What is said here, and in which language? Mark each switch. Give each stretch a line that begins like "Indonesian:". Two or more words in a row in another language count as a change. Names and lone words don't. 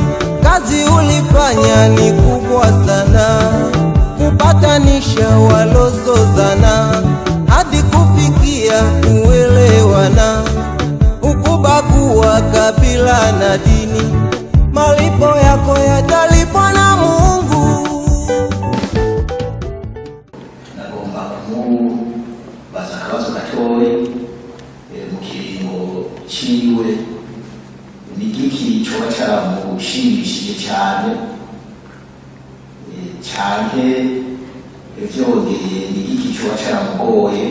Swahili: Kazi ulifanya ni kubwa sana, kupatanisha walozozana hadi kufikia kuelewana, hukubagua kabila na dini. Malipo yako yatalipwa na Mungu.
Rundi: Nagomba kumubaza akabazo gatoyi mu kiringo ciwe, ni igiki coba caramushimishije cyane canke vyongeye ni igiki coba caramugoye.